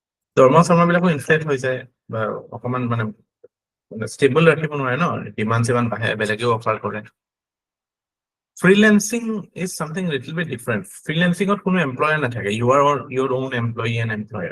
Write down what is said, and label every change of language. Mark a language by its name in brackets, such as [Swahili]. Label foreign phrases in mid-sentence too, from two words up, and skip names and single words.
[Assamese] দৰমহা চৰমহাবিলাকো ইনফ্লেট হৈ যায় বা অকমান মানে ষ্টেবল ৰাখিব নোৱাৰে ন, ডিমাণ্ড চিমাণ্ড বাঢ়ে, বেলেগেও অফাৰ কৰে। [English] freelancing is something little bit different. [Assamese] ফ্ৰিলেন্সিঙত কোনো এমপ্লয়াৰ নাথাকে, [English] you are your own employee and employer.